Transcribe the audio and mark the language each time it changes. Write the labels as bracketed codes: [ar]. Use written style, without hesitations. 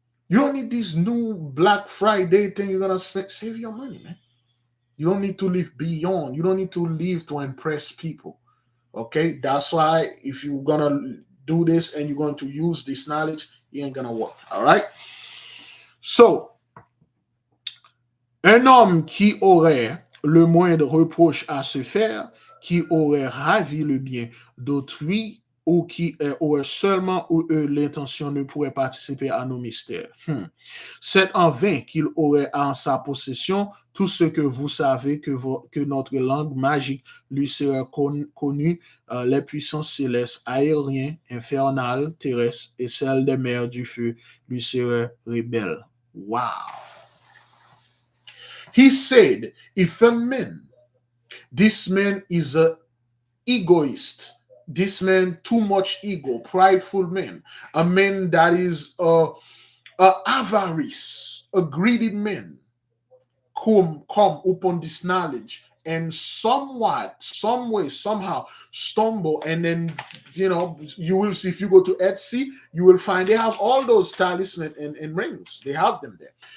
[en] You don't need this new Black Friday thing. You're gonna spend. Save your money, man. You don't need to live beyond. You don't need to live to impress people. Okay? That's why if you're going to do this and you're going to use this knowledge, it ain't going to work. All right? [fr] So, un homme qui aurait le moindre reproche à se faire, qui aurait ravi le bien d'autrui ou qui aurait seulement l'intention ne pourrait participer à nos mystères. C'est en vain qu'il aurait en sa possession tout ce que vous savez que notre langue magique lui serait connue, les puissances célestes, aériens, infernales, terrestres et celles des mers du feu lui seraient rebelles. [en] Wow. He said, if a man, this man is an egoist, this man too much ego, prideful man, a man that is avarice, a greedy man, come upon this knowledge and somewhat, some way, somehow stumble, and then you will see, if you go to Etsy, you will find they have all those talismans and rings. They have them there.